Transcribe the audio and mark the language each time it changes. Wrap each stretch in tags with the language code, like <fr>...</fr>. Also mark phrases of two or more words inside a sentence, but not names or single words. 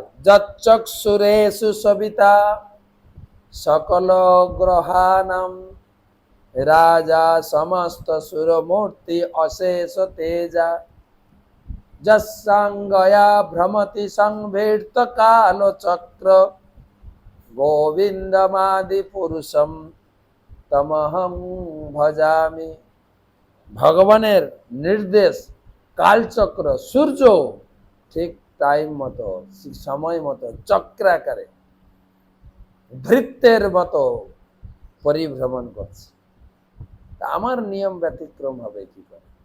<sa>যচ্চক্ষুরেষু সবিতা সকল গ্রহানাম রাজা সমস্ত সুরমূর্তি অশেষ তেজা যস্যাঙ্গয়া ভ্রমতি সংভীর্ত কাল চক্র গোবিন্দমাদি পুরুষম তমহং ভজামি।</sa> <bn>ভগবানের নির্দেশ, কালচক্র, সূর্য ঠিক টাইম মতো, সময় মতো, চক্রাকারে ভৃত্যের মতো পরিভ্রমণ করছে। আমার নিয়ম ব্যতিক্রম হবে কি করে?</bn>